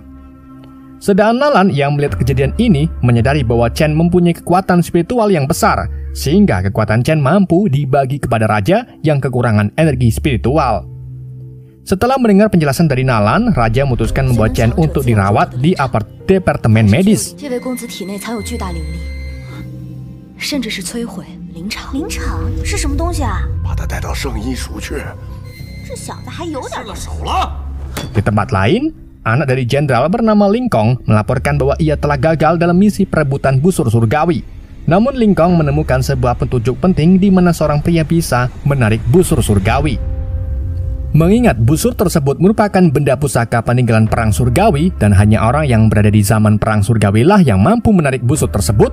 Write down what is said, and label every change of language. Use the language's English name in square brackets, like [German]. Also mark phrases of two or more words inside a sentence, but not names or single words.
[Indonesian] Sedangkan Nalan yang melihat kejadian ini menyadari bahwa Chen mempunyai kekuatan spiritual yang besar, sehingga kekuatan Chen mampu dibagi kepada raja yang kekurangan energi spiritual. Setelah mendengar penjelasan dari Nalan, raja memutuskan membawa Chen untuk dirawat di departemen medis. [Chinese] 灵场是什么东西啊？把他带到圣医署去。这小子还有点手了。 [Indonesian] Di tempat lain, anak dari jenderal bernama Lingkong melaporkan bahwa ia telah gagal dalam misi perebutan busur surgawi. Namun Lingkong menemukan sebuah petunjuk penting di mana seorang pria bisa menarik busur surgawi. Mengingat busur tersebut merupakan benda pusaka peninggalan perang surgawi dan hanya orang yang berada di zaman perang surgawi lah yang mampu menarik busur tersebut.